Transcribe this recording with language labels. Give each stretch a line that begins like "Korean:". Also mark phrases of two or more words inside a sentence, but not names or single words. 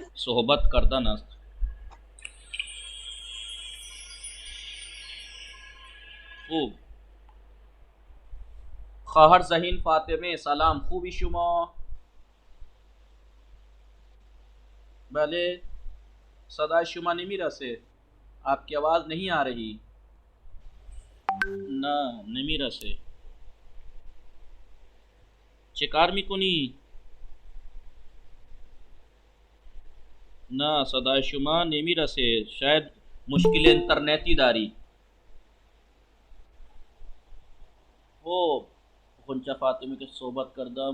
Persian: صحبت کردن است. خوب. خواهر زهین فاطمه سلام، خوبی شما؟ بله صدای شما نمیرسه،
Hindi: आपकी आवाज नहीं आ रही.
Persian: نه نمیرسه. چه کار میکنی؟ نه صدای شما نمیرسه، شاید مشکل اینترنتی داری. خب خونچه فاطمه که صحبت کردم.